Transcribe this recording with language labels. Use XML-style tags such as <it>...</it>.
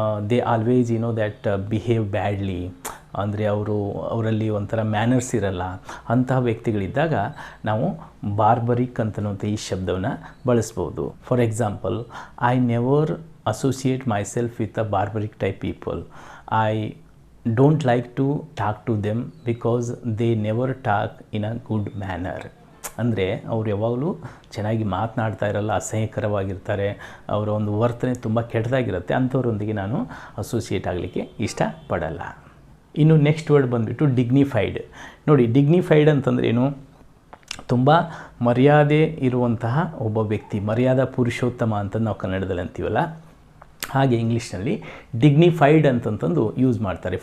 <en>they always that behave badly,</en> <kn>ಅಂದರೆ ಅವರಲ್ಲಿ ಒಂಥರ ಮ್ಯಾನರ್ಸ್ ಇರಲ್ಲ. ಅಂತಹ ವ್ಯಕ್ತಿಗಳಿದ್ದಾಗ ನಾವು ಬಾರ್ಬರಿಕ್ ಅಂತನ್ನುವಂಥ ಈ ಶಬ್ದವನ್ನು ಬಳಸ್ಬೋದು.</kn> <en>For example, I never associate myself with a barbaric type people. I don't like to talk to them because they never talk in a good manner.</en> <kn>ಅಂದರೆ ಅವ್ರು ಯಾವಾಗಲೂ ಚೆನ್ನಾಗಿ ಮಾತನಾಡ್ತಾ ಇರಲ್ಲ, ಅಸಹ್ಯಕರವಾಗಿರ್ತಾರೆ, ಅವರ ಒಂದು ವರ್ತನೆ ತುಂಬ ಕೆಟ್ಟದಾಗಿರುತ್ತೆ. ಅಂಥವ್ರೊಂದಿಗೆ ನಾನು ಅಸೋಸಿಯೇಟ್ ಆಗಲಿಕ್ಕೆ ಇಷ್ಟಪಡಲ್ಲ. ಇನ್ನು ನೆಕ್ಸ್ಟ್ ವರ್ಡ್ ಬಂದುಬಿಟ್ಟು ಡಿಗ್ನಿಫೈಡ್. ನೋಡಿ, ಡಿಗ್ನಿಫೈಡ್ ಅಂತಂದ್ರೆ ಏನು? ತುಂಬ ಮರ್ಯಾದೆ ಇರುವಂತಹ ಒಬ್ಬ ವ್ಯಕ್ತಿ, ಮರ್ಯಾದಾ ಪುರುಷೋತ್ತಮ ಅಂತ ನಾವು ಕನ್ನಡದಲ್ಲಿ ಅಂತೀವಲ್ಲ, ಹಾಗೆ ಇಂಗ್ಲೀಷ್ನಲ್ಲಿ ಡಿಗ್ನಿಫೈಡ್ ಅಂತಂತಂದು ಯೂಸ್ ಮಾಡ್ತಾರೆ.</kn>